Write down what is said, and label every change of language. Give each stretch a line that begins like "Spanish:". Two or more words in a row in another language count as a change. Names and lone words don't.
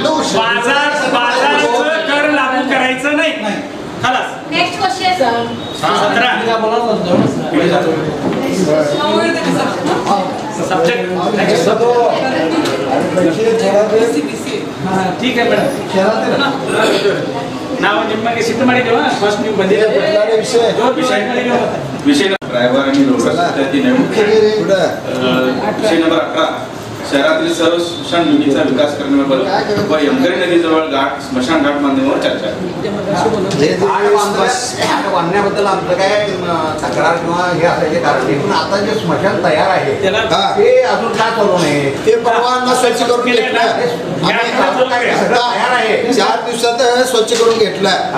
Marathi: बाजाराचं कर लागू करायचं नाही. खलास.
English: next question
Kannada: 17
Marathi: ठीक आहे
Kannada: ಮೇಡಮ್, ನಾವು ನಿಮಗೆ ಸಿಟ್ಟು ಮಾಡಿದ್ದೇವೆ. ಫಸ್ಟ್ ನೀವು ಬಂದಿದ್ದೀವಿ
Marathi: विषय ड्रायव्हर आणि लोकल विषय नंबर 18 शहरातील सर्व स्मशान भूमीचा विकास करण्याबाबत व यमगरी नदीजवळ घाट स्मशान घाट बांधण्यावर चर्चा. बांधण्याबद्दल आमचं काय तक्रार किंवा हे असायचे कारण नाही, पण आता जे स्मशान तयार आहे ते अजून काय करू नये, ते परवाना स्वच्छ करून घेतलं, तयार आहे 4 दिवसात स्वच्छ करून घेतलं.